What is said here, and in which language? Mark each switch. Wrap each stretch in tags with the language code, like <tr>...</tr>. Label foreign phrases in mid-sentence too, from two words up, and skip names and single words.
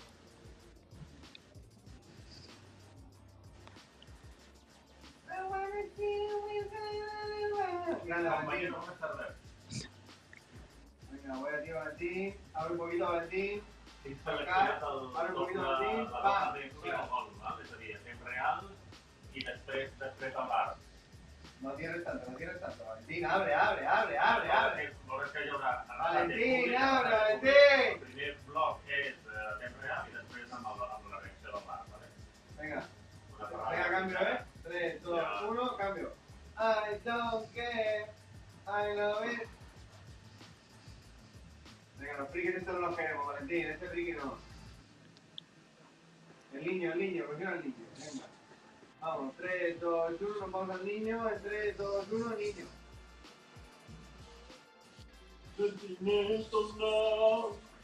<es>Grande, Valentín. Venga, voy a ti, Valentín. Abre un poquito, Valentín. Abre un poquito, Valentín. Va.</es> <ca>És a dir, en temps real i després a part.</ca> <es>No tienes tanto, Valentín. Abre.</es> <ca>Veuràs que hi haurà...</ca> <es>Valentín, abre, Valentín.</es> <ca>El primer bloc és temps real i després amb la reacció del part, ¿vale?</ca> <es>Venga, cambio, 3, 2, 1, cambio.</es> <en>I don't care, I love it.</en> <es>Venga, los frikis estos no los queremos, Valentín, este friki no. El niño, prefiero al niño, venga. Vamos, 3, 2, 1, nos vamos al niño, en 3, 2, 1, niño. Sentimientos no.</es>